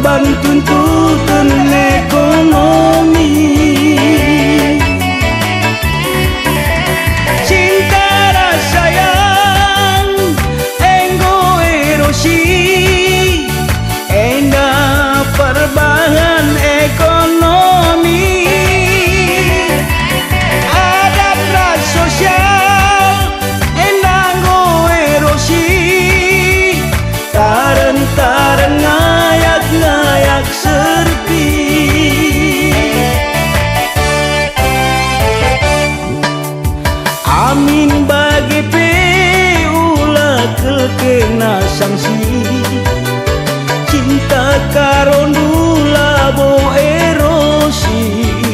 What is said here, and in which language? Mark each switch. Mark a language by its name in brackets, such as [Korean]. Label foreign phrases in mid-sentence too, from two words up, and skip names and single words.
[Indonesian] tuntutan ekonomi. Cinta rasa yang [Batak Karo] enggo erosi, endah [Indonesian] perubahan ekonomi. [Batak Karo] Adat ras sosial endah nggo erosi, taren-taren ngayak-ngayak serpi. Amin bagi ulah kena sanksi, cinta karon dula bo erosi.